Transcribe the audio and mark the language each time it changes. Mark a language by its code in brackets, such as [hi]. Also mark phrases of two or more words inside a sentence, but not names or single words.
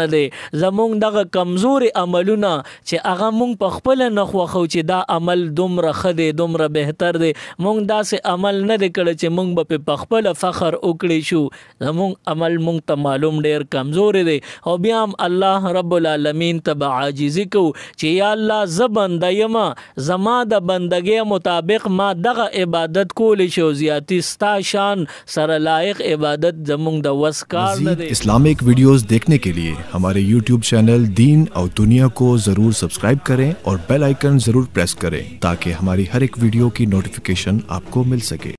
[ps] دی زمونږ دغه کمزوري عملونه چې هغه مونږ په خپل نه خوښو چې دا عمل دومره ښه دی دومره بهتر دی مونږ داسې عمل نه دی کړی چې مونږ په خپل فخر وکړی شو زمونږ عمل مونږ ته معلوم ډیر کمزوري دی او بیا هم [ar] الله رب العالمین [ps] ته عاجزی کو چې یا الله ز بنده یم زما د بندګۍ مطابق ما دغه عبادت کولی شو زیاتی ستا شان سره لایق عبادت زمونږ د وس کار نه دی [en] Islamic videos [ur] دیکھنے کے لیے ہمارے YouTube چینل دین اور دنیا کو ضرور سبسکرائب کریں اور [en] bell icon [ur] ضرور پریس کریں تاکہ ہماری ہر ایک ویڈیو کی نوٹیفکیشن آپ کو مل سکے.